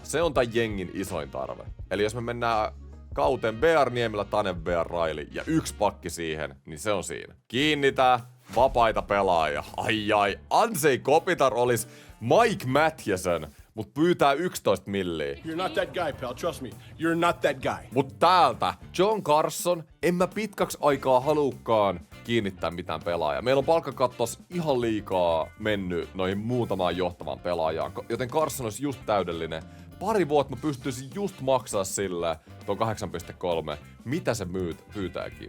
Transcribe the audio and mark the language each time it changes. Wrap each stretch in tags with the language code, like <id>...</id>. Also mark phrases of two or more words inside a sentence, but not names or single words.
<fi>Se on tän jengin isoin tarve. Eli jos me mennään kauteen Bear, Niemelä, Tanev, Bear, Riley ja 1 pakki siihen, niin se on siinä. Kiinnitä vapaita pelaajia. Ai, Ansei Kopitar olisi Mike Mathieson. mut pyytää 11 milliä.</fi> <en>You're not that guy, pal. Trust me. You're not that guy.</en> <fi>Mut täältä John Carson, en mä pitkäksi aikaa halukkaan kiinnittää mitään pelaajaa. Meillä on palkkakattos ihan liikaa mennyt noihin muutamaan johtavaan pelaajaan, joten Carson olisi just täydellinen. Pari vuotta mä pystyisin just maksaa sillä tuon 8.3, mitä se pyytääkin.</fi>